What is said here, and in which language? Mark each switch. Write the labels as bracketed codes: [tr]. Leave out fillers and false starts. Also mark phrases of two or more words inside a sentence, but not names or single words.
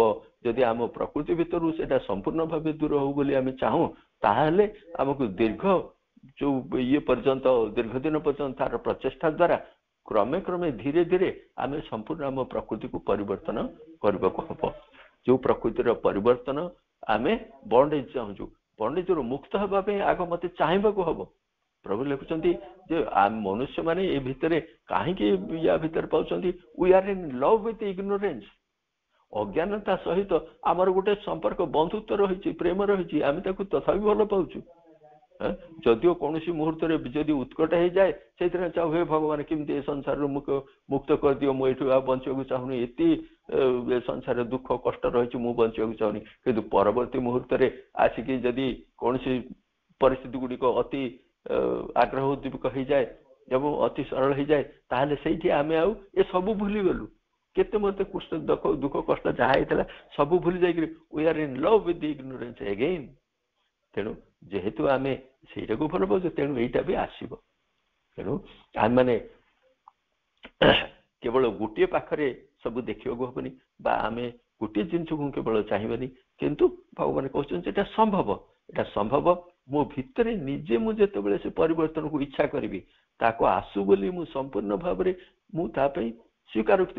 [or] ଯଦି ଆମ ପ୍ରକୃତି ଭିତରୁ ସେଇଟା ସମ୍ପୂର୍ଣ୍ଣ ଭାବେ ଦୂର ହଉ ବୋଲି ଆମେ ଚାହୁଁ, ତାହେଲେ ଆମକୁ ଦୀର୍ଘ ଯୋଉ ଇଏ ପର୍ଯ୍ୟନ୍ତ, ଦୀର୍ଘ ଦିନ ପର୍ଯ୍ୟନ୍ତ ତାର ପ୍ରଚେଷ୍ଟା ଦ୍ୱାରା କ୍ରମେ କ୍ରମେ ଧୀରେ ଧୀରେ ଆମେ ସମ୍ପୂର୍ଣ୍ଣ ଆମ ପ୍ରକୃତିକୁ ପରିବର୍ତ୍ତନ କରିବାକୁ ହବ। ଯୋଉ ପ୍ରକୃତିର ପରିବର୍ତ୍ତନ ଆମେ ବଣ୍ଡେଜ ଚାହୁଁଛୁ, ବଣ୍ଡେଜରୁ ମୁକ୍ତ ହେବା ପାଇଁ ଆଗ ମତେ ଚାହିଁବାକୁ ହବ। ପ୍ରଭୁ ଲେଖୁଛନ୍ତି ଯେ ମନୁଷ୍ୟ ମାନେ ଏ ଭିତରେ କାହିଁକି ୟା ଭିତରେ ପାଉଛନ୍ତି, [en] we are in love with ignorance. [or] ଅଜ୍ଞାନତା ସହିତ ଆମର ଗୋଟେ ସମ୍ପର୍କ ବନ୍ଧୁତ୍ୱ ରହିଛି, ପ୍ରେମ ରହିଛି, ଆମେ ତାକୁ ତଥାପି ଭଲ ପାଉଛୁ। ଯଦିଓ କୌଣସି ମୁହୂର୍ତ୍ତରେ ଯଦି ଉତ୍କଟ ହେଇଯାଏ, ସେଇଥିରେ ଚାହୁ ହେ ଭଗବାନ କେମିତି ଏ ସଂସାରରୁ ମୁକ୍ତ କରିଦିଅ, ମୁଁ ଏଇଠୁ ଆଉ ବଞ୍ଚିବାକୁ ଚାହୁଁନି, ଏତେ ସଂସାରରେ ଦୁଃଖ କଷ୍ଟ ରହିଛି, ମୁଁ ବଞ୍ଚିବାକୁ ଚାହୁଁନି। କିନ୍ତୁ ପରବର୍ତ୍ତୀ ମୁହୂର୍ତ୍ତରେ ଆସିକି ଯଦି କୌଣସି ପରିସ୍ଥିତି ଗୁଡିକ ଅତି ଆଗ୍ରହ ଉଦ୍ଦୀପକ ହେଇଯାଏ ଏବଂ ଅତି ସରଳ ହେଇଯାଏ, ତାହେଲେ ସେଇଠି ଆମେ ଆଉ ଏ ସବୁ ଭୁଲିଗଲୁ। କେତେ ମତେ ଦୁଃଖ କଷ୍ଟ ଯାହା ହେଇଥିଲା ସବୁ ଭୁଲି ଯାଇକିରି [en] we are in love with ignorance again. [or] ତେଣୁ ଯେହେତୁ ଆମେ ସେଇଟାକୁ ଭଲ ପାଉଛୁ, ତେଣୁ ଏଇଟା ବି ଆସିବ। ତେଣୁ ଆମେ ମାନେ କେବଳ ଗୋଟିଏ ପାଖରେ ସବୁ ଦେଖିବାକୁ ହବନି, ବା ଆମେ ଗୋଟିଏ ଜିନିଷକୁ କେବଳ ଚାହିଁବାନି, କିନ୍ତୁ ଭଗବାନ କହୁଛନ୍ତି ଏଟା ସମ୍ଭବ, ଏଟା ସମ୍ଭବ ମୋ ଭିତରେ ନିଜେ ମୁଁ ଯେତେବେଳେ ସେ ପରିବର୍ତ୍ତନକୁ ଇଚ୍ଛା କରିବି, ତାକୁ ଆସୁ ବୋଲି ମୁଁ ସମ୍ପୂର୍ଣ୍ଣ ଭାବରେ ମୁଁ ତା ପାଇଁ ସ୍ୱୀକାର କରୁଛି।